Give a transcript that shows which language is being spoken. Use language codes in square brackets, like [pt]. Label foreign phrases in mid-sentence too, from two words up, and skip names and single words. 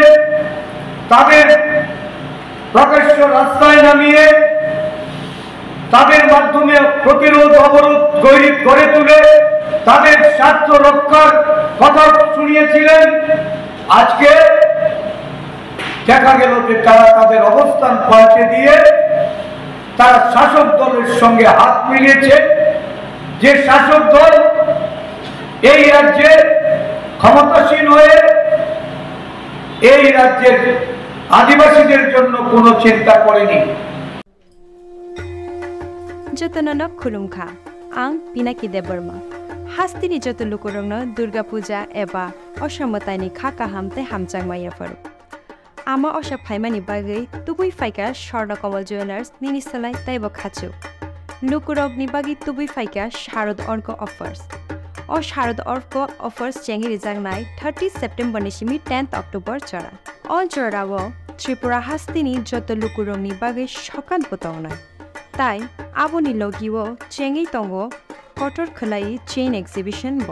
[bn] তাদের প্রকাশ্য রাস্তায় নামিয়ে তাদের মাধ্যমে প্রতিরোধ অবরোধ গড়ে তুলে তাদের স্বার্থ রক্ষার কথা শুনিয়েছিলেন, আজকে দেখা গেল যে তারা তাদের অবস্থান পাল্টে দিয়ে তারা শাসক দলের সঙ্গে হাত মিলিয়েছে। যে শাসক দল এই রাজ্যে ক্ষমতাসীন হয়ে এই রাজ্যের আদিবাসীদের জন্য কোনো চিন্তা করেনি। [trp] जतन खुलुमखा आं पिनाकी देबर्मा हास्तिनि जत लुकुरंगनो दुर्गा पूजा एबा असमतानि खाका हामते हामचांगमाया फरु आमा अशा फाइमानि बागै तुबुई फाइका स्वर्ण कमल ज्वेलार्स निनिसलाय ताइबो खाचु लुकुरगनि बागै तुबुई फाइका शारद अर्क अफर्स ओ शारद अर्क अफर्स चेंगि रिजांगनाय 30 सेप्टेम्बर निसिमि 10 अक्टोबर चरा अल चरावो त्रिपुरा हास्तिनि जत लुकुरंगनि बागै सकान बतावनाय ताई आबोनि लगिवो चेंगि तंगो कटर खलाई [en] chain exhibition [trp] बो